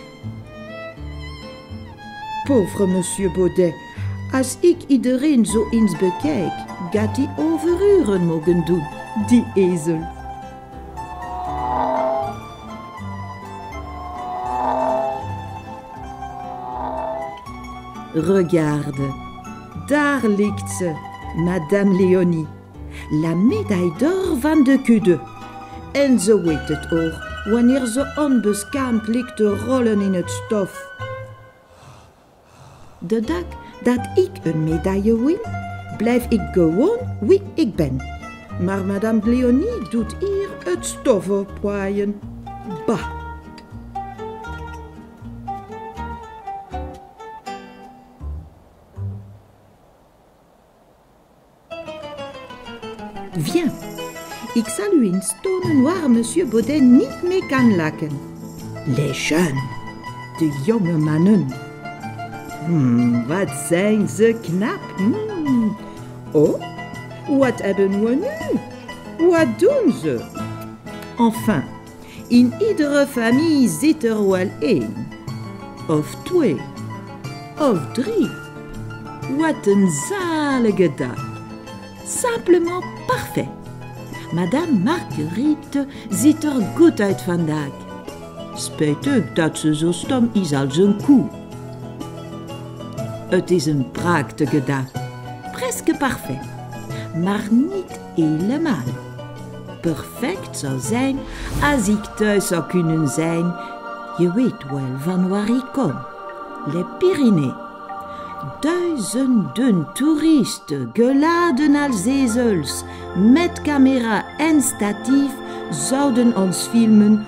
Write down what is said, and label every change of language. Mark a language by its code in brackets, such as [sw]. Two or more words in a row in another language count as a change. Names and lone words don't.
[nl] Pauvre Monsieur Baudet, als ik iedereen zo eens bekijk, gaat hij overuren mogen doen, die ezel. Regarde, daar ligt ze, [fr] Madame Léonie, la médaille d'or [nl] van de kudde. En ze weet het ook, wanneer ze onbeschaamd ligt te rollen in het stof. De dag dat ik een medaille win, blijf ik gewoon wie ik ben. Maar Madame Léonie doet hier het stof opwaaien. Bah! Viens, ik zal u eens tonen waar Monsieur Baudet niet mee kan lachen. [fr] Les jeunes, [nl] de jonge mannen. Wat zijn ze knap. Oh, wat hebben we nu? Wat doen ze? Enfin, in iedere familie zit er wel één. Of twee. Of drie. Wat een zalige dag. [fr] Simplement parfait. [nl] Madame Marguerite ziet er goed uit vandaag. Spijtig dat ze zo stom is als een koe. Het is een prachtige dag. [fr] Presque parfait. [nl] Maar niet helemaal. Perfect zou zijn als ik thuis zou kunnen zijn. Je weet wel van waar ik kom. Les Pyrénées. Duizenden toeristen, geladen als ezels, met camera en statief, zouden ons filmen.